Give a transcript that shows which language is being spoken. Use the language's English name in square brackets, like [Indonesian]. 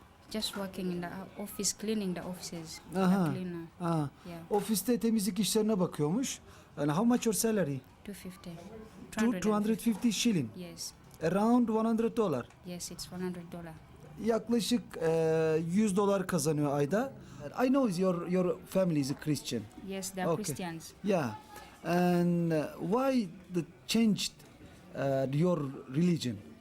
[English] Just working in the office, cleaning the offices. Aha. The cleaner. Ha. Yeah. [Turkish] Ofiste temizlik işlerine bakıyormuş. [English] And how much your salary? 250. 250 shilling. Yes. Around $100. Yes, it's $100. [Turkish] Yaklaşık $100 kazanıyor ayda. [English] I know your family is a Christian. Yes, they are Okay. Christians. Yeah. And why the changed your religion?